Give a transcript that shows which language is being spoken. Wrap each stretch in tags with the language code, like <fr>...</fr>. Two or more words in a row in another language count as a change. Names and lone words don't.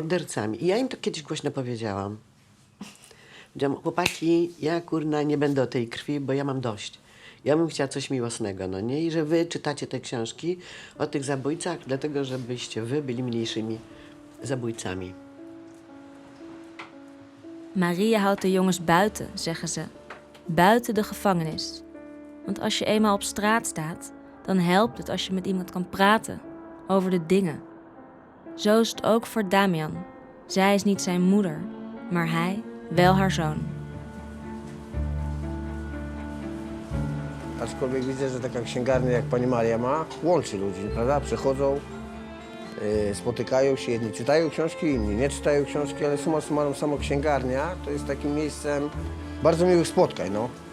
<pl>I ja im to kiedyś głośno powiedziałam. Powiedziałam, chłopaki, ja kurna nie będę o tej krwi, bo ja mam dość. Ja bym chciała coś miłosnego, no nie? I że wy czytacie te książki o tych zabójcach, dlatego żebyście wy byli mniejszymi zabójcami.</pl> <nl>Maria houdt de jongens buiten, zeggen ze. Buiten de gevangenis. Want als je eenmaal op straat staat, dan helpt het als je met iemand kan praten. Over de dingen. Zo is het ook voor Damian. Zij is niet zijn moeder, maar hij wel haar zoon.</nl> <pl>Aczkolwiek widzę, że taka księgarnia jak pani Maria ma, łączy ludzi, prawda? Przychodzą, spotykają się, jedni czytają książki, inni nie czytają książki, ale</pl> <la>summa summarum</la> <pl>samo księgarnia to jest takim miejscem bardzo miłych spotkań, no.</pl>